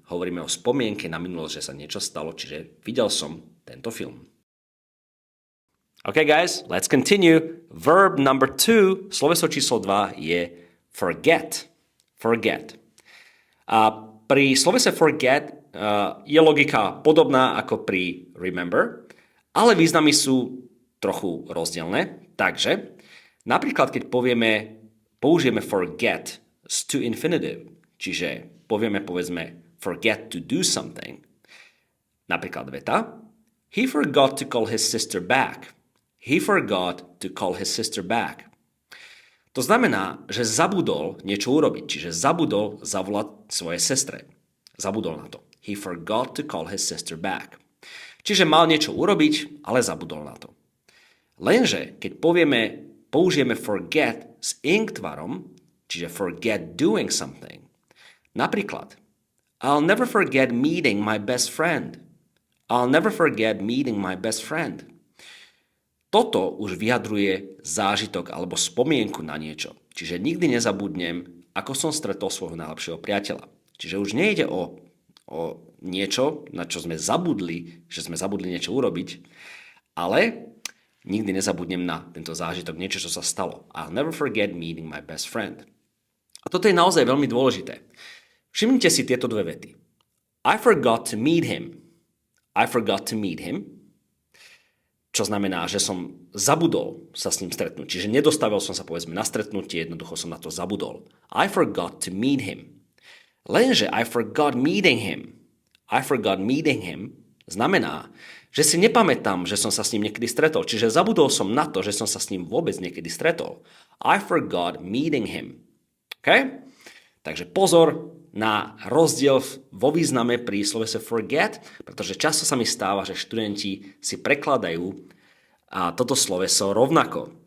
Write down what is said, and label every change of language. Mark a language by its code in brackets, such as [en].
[sk] Hovoríme o spomienke na minulosť, že sa niečo stalo, čiže videl som tento film. [en] OK, guys, let's continue. Verb number 2, [sk] sloveso číslo 2 je [en] forget. Forget. [sk] A pri slovese forget je logika podobná ako pri remember, ale významy sú trochu rozdielne. Takže napríklad, keď použijeme forget s to infinitive, čiže povieme, povedzme, [en] forget to do something. [sk] Napríklad veta, [en] he forgot to call his sister back. He forgot to call his sister back. [sk] To znamená, že zabudol niečo urobiť, čiže zabudol zavolať svojej sestre. Zabudol na to. [en] He forgot to call his sister back. [sk] Čiže mal niečo urobiť, ale zabudol na to. Lenže, keď použijeme forget s ing tvarom, čiže [en] forget doing something. [sk] Napríklad, [en] I'll never forget meeting my best friend. I'll never forget meeting my best friend. [sk] Toto už vyjadruje zážitok alebo spomienku na niečo. Čiže nikdy nezabudnem, ako som stretol svojho najlepšieho priateľa. Čiže už nejde o niečo, na čo sme zabudli, že sme zabudli niečo urobiť, ale nikdy nezabudnem na tento zážitok, niečo, čo sa stalo. [en] I'll never forget meeting my best friend. [sk] A toto je naozaj veľmi dôležité. Všimnite si tieto dve vety. [en] I forgot to meet him. I forgot to meet him. [sk] Čo znamená, že som zabudol sa s ním stretnúť. Čiže nedostavil som sa, povedzme, na stretnutie, jednoducho som na to zabudol. [en] I forgot to meet him. [sk] Lenže [en] I forgot meeting him. I forgot meeting him [sk] znamená, že si nepamätám, že som sa s ním niekedy stretol. Čiže zabudol som na to, že som sa s ním vôbec niekedy stretol. [en] I forgot meeting him. OK? [sk] Takže pozor na rozdiel vo význame pri slovese forget, pretože často sa mi stáva, že študenti si prekladajú toto sloveso rovnako.